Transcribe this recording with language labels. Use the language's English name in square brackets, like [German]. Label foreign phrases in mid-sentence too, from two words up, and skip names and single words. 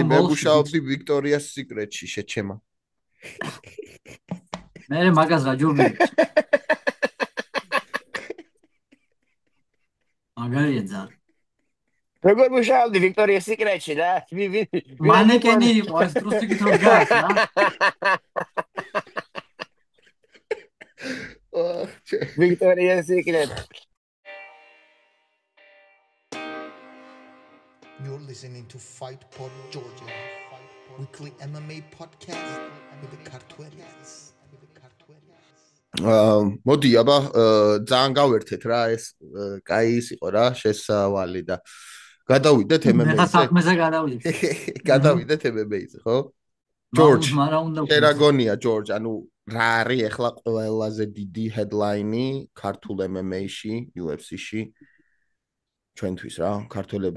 [Georgian] მე მუშაობდი ვიქტორიას სიკრეტში, შეჩემა. მე მაგას რა ჯობია. მაგარია ძალიან. როგორ მუშაობდი ვიქტორიას სიკრეტში რა? მანეკენი იყო ეს დროს იქით რომ დგას რა. Victoria's Secret. [English] You're listening to Fight Pod Georgia, weekly MMA podcast with the Cartwellians. [Georgian] მოდი აბა ძალიან გავერთეთ რა ეს კაი ის იყო რა შესავალი და გადავიდეთ MMA-ზე. მე საქმეზე გადავიდეთ. გადავიდეთ MMA-ზე, ხო? ჯორჯ, შერაგონია ჯორჯ, ანუ რა არის ახლა ყველაზე დიდი headline-ი ქართულ MMA-ში, UFC-ში ჩვენთვის რა, ქართველების.